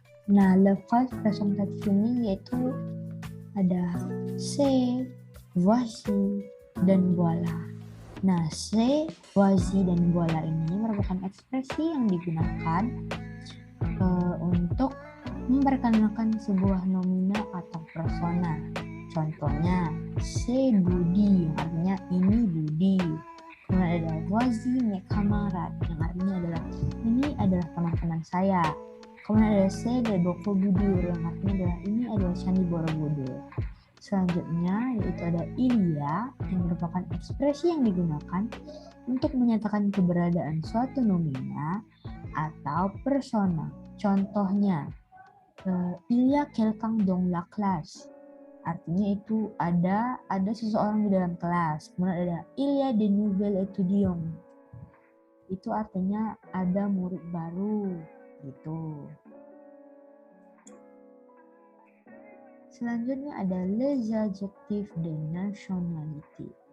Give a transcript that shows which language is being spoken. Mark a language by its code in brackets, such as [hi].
[id] Nah, [fr] le phrase présentatif [id] ini yaitu ada c'est, voici, dan voilà. Nah, c'est, voici, dan voilà ini merupakan ekspresi yang digunakan untuk memperkenalkan sebuah nomina atau persona. Contohnya, [fr] c'est Budi [id] yang artinya ini Budi. Kemudian ada [fr] voici mes camarades [id] yang artinya ini adalah teman-teman saya. Kemudian ada [fr] c'est de Borobudur [id] yang artinya ini adalah Candi Borobudur. Selanjutnya yaitu ada ilia yang merupakan ekspresi yang digunakan untuk menyatakan keberadaan suatu nomina atau persona. [fr] Contohnya, il y a quelqu'un dans la classe. [id] Artinya itu ada seseorang di dalam kelas. Kemudian ada [fr] il y a des nouvelles étudiants. [id] Itu artinya ada murid baru gitu. Selanjutnya ada [fr] les adjectifs de nationalité.